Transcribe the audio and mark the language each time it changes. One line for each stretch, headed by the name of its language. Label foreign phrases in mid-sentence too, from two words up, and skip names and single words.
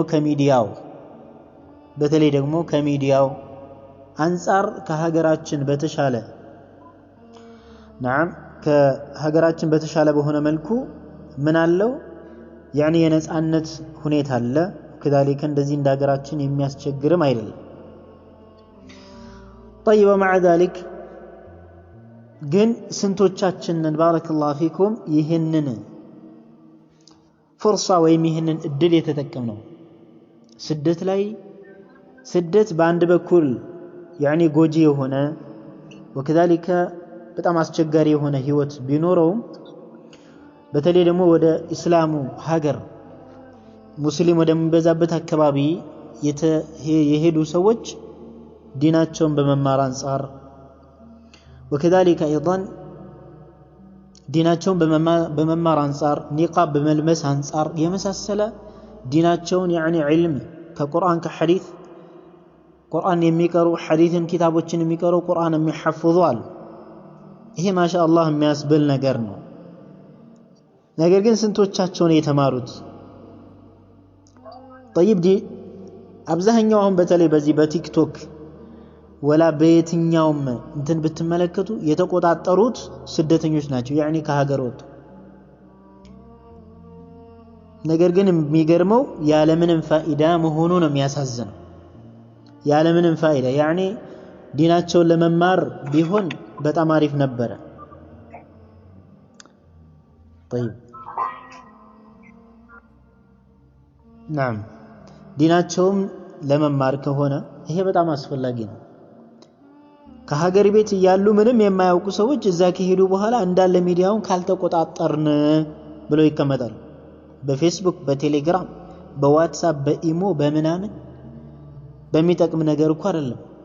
Amharic: ደግሞ ከሚዲያው አንፃር ከሀገራችን በተሻለ ከሀገራችን በተሻለ በሆነ መልኩ ምን አለው የነጻነት ሁኔታ አለ ከذلك እንደዚህ እንደሀገራችን የሚያስቸግርም አይደለም
Arabic: طيب ومع ذلك
Amharic: ግን ስንቶቻችንን
Arabic: بارك الله فيكم
Amharic: ይሄንን ፍርሳ ወይም ይሄንን እድል የተጠቀምነው ስደት ላይ ስደት በአንድ በኩል يعني ጎጂ የሆነ وكذلك በጣም አስቸጋሪ የሆነ ህይወት ቢኖረውም በተለይ ደግሞ ወደ እስላሙ ሀገር ሙስሊም ወደሚበዛበት አካባቢ የሄዱ ሰዎች ዲናቸውን በመማር አንፃር
Arabic: وكذلك ايضا
Amharic: ዲናቸውን በመማር አንፃር ኒቃብ በመልበስ አንፃር የመሳሰለ ዲናቸውን
Arabic: يعني علم
Amharic: ከቁርአን ከሐዲስ ቁርአን የሚቀሩ ሐዲስን ኪታቦችን የሚቀሩ ቁርአን የሚሐፍዙ አሉ ይሄ ማሻአላህ የሚያስብል ነገር ነው ነገር ግን ስንቶቻቸው ነው የተማሩት
Arabic: طيب دي
Amharic: አብዛኛው አሁን በተለይ በዚህ በቲክቶክ ወላ በየትኛውም እንትን ብትመለከቱ የተቆጣጠሩት ስደተኞች ናቸው يعني ከሀገር ወጡ ነገር ግን የሚገርመው ያለምንም ፋኢዳ መሆኑ ነው የሚያሳዝነው ያለምንም ፋኢዳ يعني ዲናቸውን ለመማር ቢሆን በጣም አሪፍ ነበር
Arabic: طيب نعم
Amharic: ዲናቸውም ለመማር ከሆነ ይሄ በጣም አስፈላጊ ነው ከሀገር ቤት ያሉ ምንም የማያውቁ ሰዎች እዛ ከሄዱ በኋላ እንዳለ ሚዲያውን ካልተቆጣጠርን ብለው ይከመታሉ በፌስቡክ በቴሌግራም በዋትስአፕ በኢሞ በመናምን በሚጠቅም ነገር እኮ አይደለም